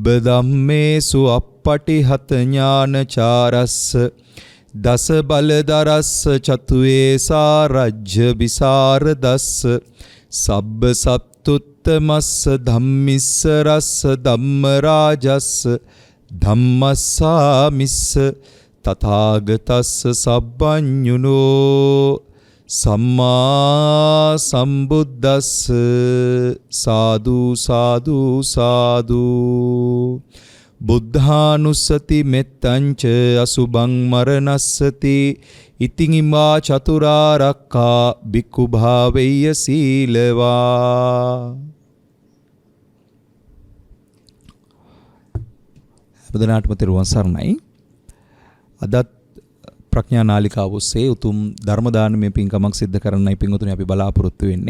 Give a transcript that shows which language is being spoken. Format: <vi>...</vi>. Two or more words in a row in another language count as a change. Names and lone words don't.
<pi>ධම්මේසු අප්පටිහත ඥානචාරස්ස දස බලදරස්ස චතුවේ සාරජ්‍ය විසරදස්ස සබ්බ සත්තුත්තමස්ස ධම්මිස්ස රස්ස ධම්මරාජස්ස ධම්මස්සාමිස්ස තථාගතස්ස සබ්බඤුනෝ සම්මා සම්බුද්දස්ස.</pi> <si>සාදු සාදු සාදු.</si> <pi>බුද්ධානුස්සති මෙත්තංච අසුභං මරණස්සති ඉතිං ඉමා චතුරාර්යකා භික්ඛු භාවෙය්‍ය සීලවා.</pi> <si>බුදුනාටම තෙරුවන් සරණයි. අදත් ප්‍රඥා නාලිකාව ඔස්සේ උතුම් ධර්ම දානමය පින්කමක් සිද්ධ කරන්නයි පින්වතුනි අපි බලාපොරොත්තු වෙන්නේ.</si>